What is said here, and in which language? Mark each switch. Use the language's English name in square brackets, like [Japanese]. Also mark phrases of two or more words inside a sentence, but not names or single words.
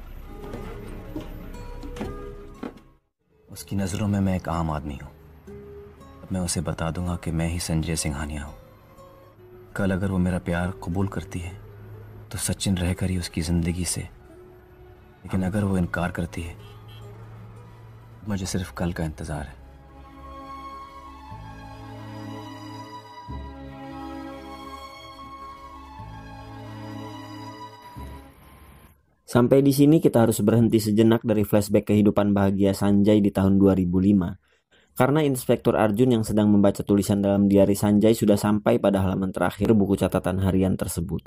[Hindi] उसकी नजरों में मैं एक आम आदमी हूँ। अब मैं उसे बता दूंगा कि मैं ही संजय सिंघानिया हूँ। कल अगर वो मेरा प्यार कबूल करती है तो सचिन रहकर ही उसकी जिंदगी से, लेकिन अगर वो इनकार करती है मुझे सिर्फ कल का इंतजार है। [Indonesian] Sampai di sini kita harus berhenti sejenak dari flashback kehidupan bahagia Sanjay di tahun 2005. Karena Inspektur Arjun yang sedang membaca tulisan dalam diari Sanjay sudah sampai pada halaman terakhir buku catatan harian tersebut.